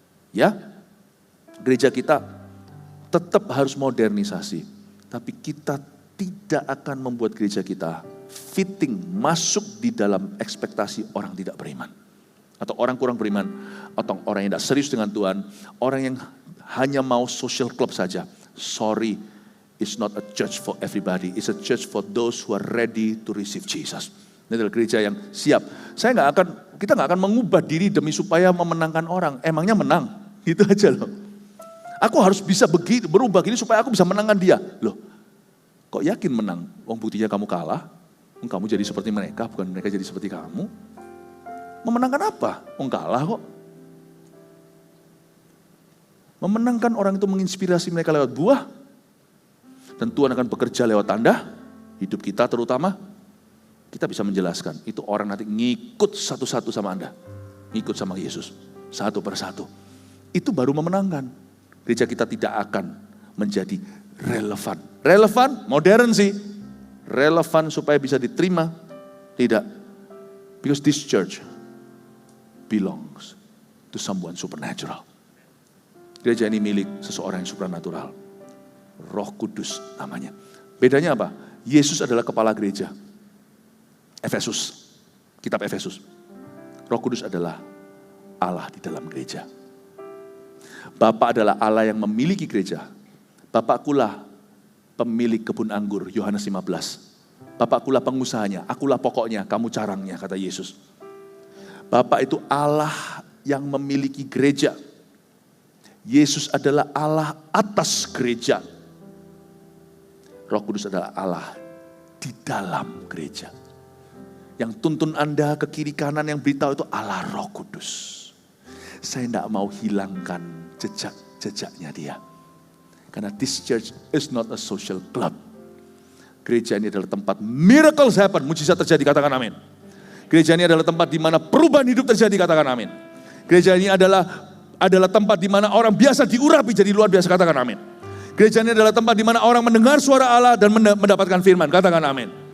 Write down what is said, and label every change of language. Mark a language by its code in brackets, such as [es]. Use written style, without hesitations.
[id] Ya, gereja kita tetap harus modernisasi. Tapi kita tidak akan membuat gereja kita fitting, masuk di dalam ekspektasi orang tidak beriman. Atau orang kurang beriman, atau orang yang tidak serius dengan Tuhan, orang yang hanya mau social club saja. [en] Sorry, it's not a church for everybody, it's a church for those who are ready to receive Jesus. [id] Ini adalah gereja yang siap. Kita nggak akan mengubah diri demi supaya memenangkan orang. Emangnya menang? Itu aja loh. Aku harus bisa berubah gini supaya aku bisa menangkan dia. Loh, kok yakin menang? Wong buktinya kamu kalah. Kamu jadi seperti mereka, bukan mereka jadi seperti kamu. Memenangkan apa? Kalah kok. Memenangkan orang itu menginspirasi mereka lewat buah. Dan Tuhan akan bekerja lewat tanda. Hidup kita terutama. Kita bisa menjelaskan. Itu orang nanti ngikut satu-satu sama Anda. Ngikut sama Yesus. Satu persatu. Itu baru memenangkan. Gereja kita tidak akan menjadi relevan. Relevan, modern sih. Relevan supaya bisa diterima? Tidak. [en] Because this church belongs to someone supernatural. [id] Gereja ini milik seseorang yang supernatural. Roh Kudus namanya. Bedanya apa? Yesus adalah kepala gereja. Efesus. Kitab Efesus. Roh Kudus adalah Allah di dalam gereja. Bapa adalah Allah yang memiliki gereja. Bapakkulah pemilik kebun anggur, Yohanes 15. Bapakkulah pengusahanya, akulah pokoknya, kamu carangnya, kata Yesus. Bapak itu Allah yang memiliki gereja. Yesus adalah Allah atas gereja. Roh Kudus adalah Allah di dalam gereja. Yang tuntun Anda ke kiri kanan yang beritahu itu Allah Roh Kudus. Saya tidak mau hilangkan jejak-jejaknya dia. [en] Karena this church is not a social club. [id] Gereja ini adalah tempat [en] miracles happen, [id] mujizat terjadi, katakan amin. Gereja ini adalah tempat di mana perubahan hidup terjadi, katakan amin. Gereja ini adalah tempat di mana orang biasa diurapi jadi luar biasa, katakan amin. Gereja ini adalah tempat di mana orang mendengar suara Allah dan mendapatkan firman, katakan amin.